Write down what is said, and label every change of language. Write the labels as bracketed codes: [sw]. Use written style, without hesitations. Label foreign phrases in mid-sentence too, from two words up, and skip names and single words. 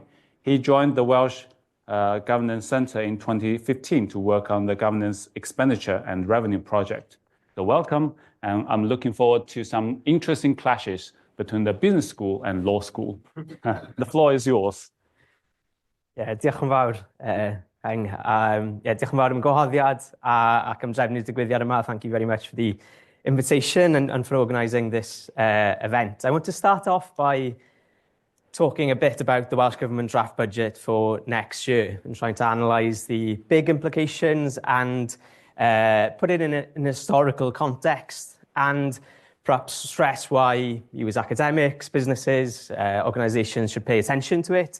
[en] He joined the Welsh Governance Centre in 2015 to work on the governance expenditure and revenue project. So welcome, and I'm looking forward to some interesting clashes between the business school and law school. The floor is yours. Yeah, [cy] diolch yn fawr, Peng. Diolch yn fawr am gwahoddiad ac am drefnu'r digwyddiad yma. [en] Thank you very much for the invitation and for organising this event. I want to start off by talking a bit about the Welsh Government draft budget for next year and trying to analyse the big implications and put it in an historical context and perhaps stress why you as academics, businesses, organisations should pay attention to it.